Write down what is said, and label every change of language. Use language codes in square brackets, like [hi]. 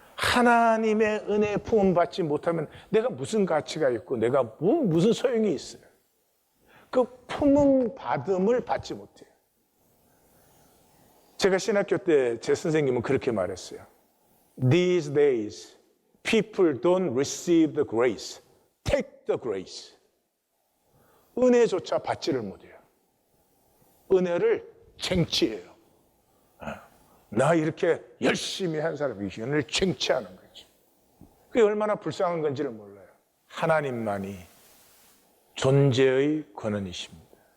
[ko] 하나님의 은혜의 품은 받지 못하면 내가 무슨 가치가 있고 내가 무슨 소용이 있어요. 그 품은 받음을 받지 못해요. 제가 신학교 때 제 선생님은 그렇게 말했어요. [en] These days, people don't receive the grace, take the grace. [ko] 은혜조차 받지를 못해요. 은혜를 쟁취해요. 나 이렇게 열심히 한 사람이 은혜를 쟁취하는 거죠. 그게 얼마나 불쌍한 건지를 몰라요. 하나님만이 존재의 권한이십니다.